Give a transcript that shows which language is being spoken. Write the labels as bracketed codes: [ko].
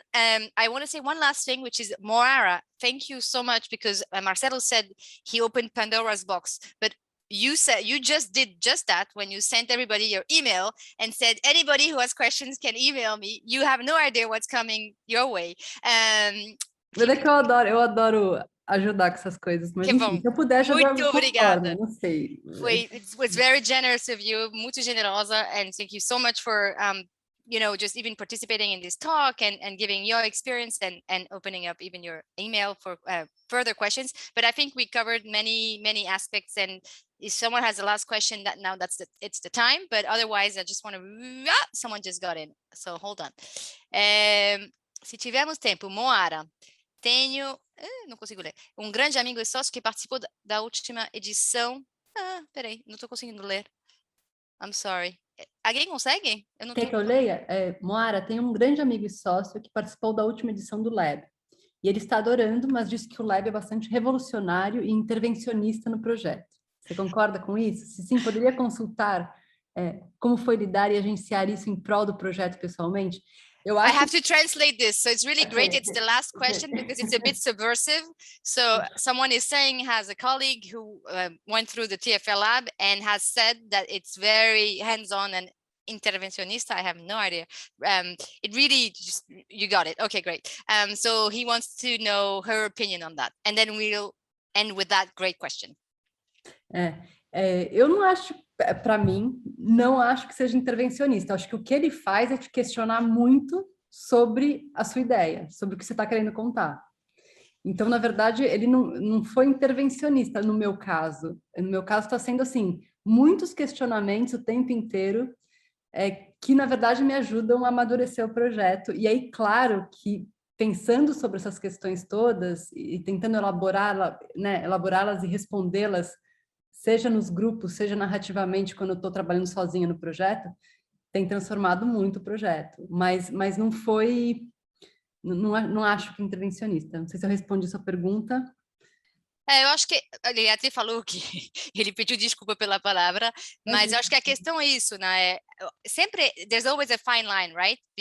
[en] I want to say one last thing, which is Moara. Thank you so much, because Marcelo said he opened Pandora's box, but you said you just did just that when you sent everybody your email and said anybody who has questions can email me. You have no idea what's coming your way. [pt] Mas é que eu adoro ajudar com essas coisas, mas enfim, se eu puder ajudar de alguma forma, não sei. [en] It was very generous of you, [pt] muito generosa, [en] and thank you so much for you know, just even participating in this talk and giving your experience and opening up even your email for further questions. But I think we covered many aspects, and if someone has the last question, it's the time. But otherwise, I just want to, someone just got in, so hold on. [pt] Se tivermos tempo, Moara, tenho, não consigo ler, grande amigo e sócio que participou da última edição. Peraí, não estou conseguindo ler. [en] I'm sorry. [pt] Alguém consegue? Quer que eu leia? Moara, tem grande amigo e sócio que participou da última edição do Lab. E ele está adorando, mas disse que o Lab é bastante revolucionário e intervencionista no projeto. Você concorda com isso? Se sim, poderia consultar como foi lidar e agenciar isso em prol do projeto pessoalmente? [en] I have to translate this, so it's really great. It's the last question because it's a bit subversive. So someone is saying, has a colleague who went through the TFL lab and has said that it's very hands-on and intervencionista. I have no idea. It really just, you got it. Okay, great. So he wants to know her opinion on that. And then we'll end with that great question. [pt] Eu não acho, para mim, não acho que seja intervencionista. Acho que o que ele faz é te questionar muito sobre a sua ideia, sobre o que você está querendo contar. Então, na verdade, ele não foi intervencionista no meu caso. No meu caso, está sendo, assim, muitos questionamentos o tempo inteiro que, na verdade, me ajudam a amadurecer o projeto. E aí, claro que, pensando sobre essas questões todas e tentando elaborá-las e respondê-las, seja nos grupos, seja narrativamente, quando eu estou trabalhando sozinha no projeto, tem transformado muito o projeto. Mas não foi... Não acho que intervencionista. Não sei se eu respondi sua pergunta. Eu acho que ele até falou que ele pediu desculpa pela palavra, mas eu acho que a questão é isso, né? Sempre, [en] there's always a fine line, right?